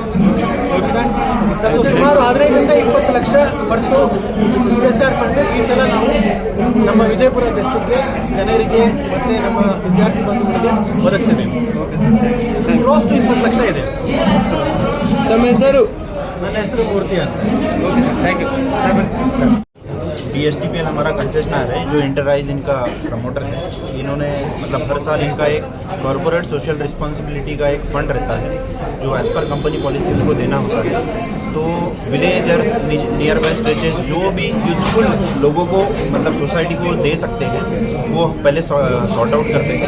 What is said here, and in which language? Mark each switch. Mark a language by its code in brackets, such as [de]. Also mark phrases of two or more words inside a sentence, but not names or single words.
[kn] ಸೊ ಸುಮಾರು 15ರಿಂದ 20 ಲಕ್ಷ ಬರ್ತು [en] CSR fund [kn] ಈ ಸಲ ನಾವು ನಮ್ಮ ವಿಜಯಪುರ ಡಿಸ್ಟ್ರಿಕ್ಟ್ಗೆ ಜನರಿಗೆ ಮತ್ತು ನಮ್ಮ ವಿದ್ಯಾರ್ಥಿ ಬಂಧುಗಳಿಗೆ ಒದಗಿಸಿದ್ದೀವಿ. [en] close to [kn] 20 ಲಕ್ಷ ಇದೆ. ತಮ್ಮ ಹೆಸರು? ನನ್ನ ಹೆಸರು ಮೂರ್ತಿ ಅಂತ. [en] thank you. [hi] BSTPL हमारा कंसेशनर है जो इंटरराइज इनका प्रमोटर है. इन्होंने मतलब हर साल इनका एक [en] corporate social responsibility [hi] का एक फंड रहता है जो [en] as per company policy [hi] इनको देना होता है. तो विलेजर्स, [en] near by stretches [hi] जो भी यूजफुल लोगों को मतलब सोसाइटी को दे सकते हैं वो पहले [en] sort out [hi] करते हैं.